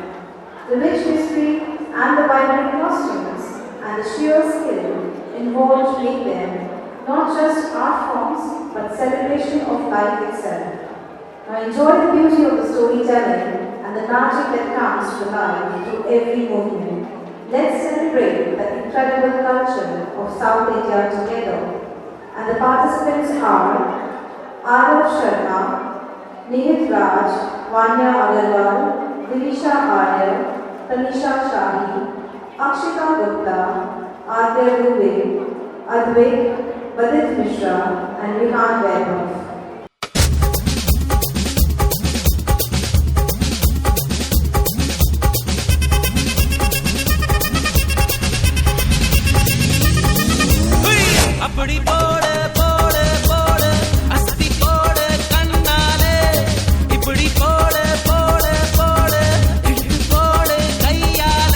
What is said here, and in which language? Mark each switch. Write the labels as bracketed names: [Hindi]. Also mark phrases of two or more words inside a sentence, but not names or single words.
[English] The rich history and the vibrant costumes and the sheer skill involved make them not just art forms but celebration of life itself. Now enjoy the beauty of the storytelling and the magic that comes to life through every movement. Let's celebrate the incredible culture of South India together. And the participants are Arav Sharma, Nihit Raj, Vanya Agarwal, Divisha Arya, Tanisha Shahi, Akshita Gupta, Adya Dubey, Advait, Badit Mishra, and Rihan Vaibhav. [Tamil] அப்படி போடு போடு போடு அஸ்தி போடு கண்ணாலே இப்படி போடு போடு போடு இட்டு போடு கையாலே